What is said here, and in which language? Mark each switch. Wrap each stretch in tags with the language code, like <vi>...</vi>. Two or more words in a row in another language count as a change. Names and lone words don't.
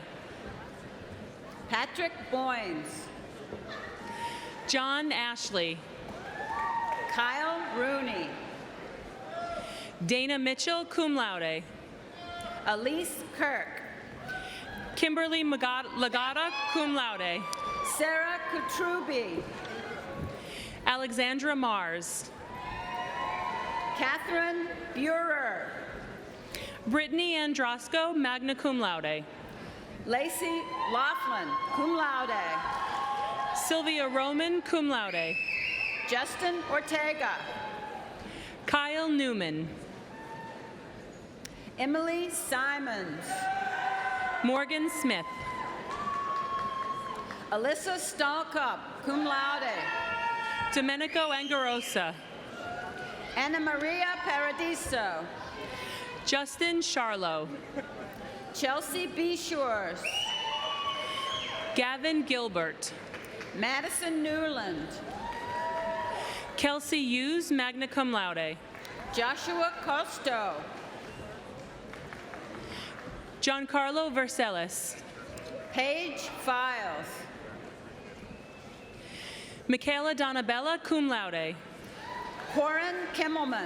<en>Patrick Boynes. John Ashley. Kyle Rooney. Dana Mitchell,</en> <la>cum laude.</la> <en>Elise Kirk. Kimberly Lagata,</en> <la>cum laude.</la> <en>Sarah Kutrubi. Alexandra Mars. Catherine Burer. Brittany Androsco,</en> <la>magna cum laude.</la> <en>Lacey Laughlin,</en> <la>cum laude.</la> <en>Sylvia Roman,</en> <la>cum laude.</la> <en>Justin Ortega. Kyle Newman. Emily Simons. Morgan Smith. Alyssa Stalkup,</en> <la>cum laude.</la> <en>Domenico Angarosa. Anna Maria Paradiso. Justin Charlo. Chelsea Beshores. Gavin Gilbert. Madison Newland. Kelsey Hughes,</en> <la>magna cum laude.</la> <en>Joshua Costo. Giancarlo Vercelis. Paige Files. Michaela Donabella,</en> <la>cum laude.</la> <en>Corin Kimmelman.</en>